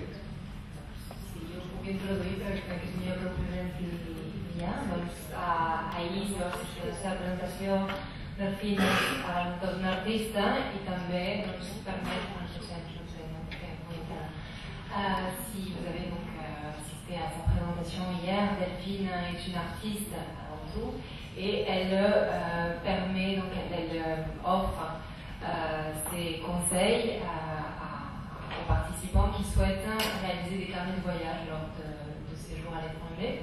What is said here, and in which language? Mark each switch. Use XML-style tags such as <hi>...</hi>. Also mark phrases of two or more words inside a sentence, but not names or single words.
<ca>Sí, jo us puc introduir, però crec que és millor que ho presenti ja. Doncs ahir va assistir a la seva presentació. Delfín és un artista i també permet un succés, no sé, què comentar.</ca> <fr>Si vous avez donc assisté à sa présentation hier, Delphine est une artiste avant tout et elle permet, donc elle offre ses conseils aux participants qui souhaitent réaliser des carnets de voyage lors de séjours à l'étranger.</fr>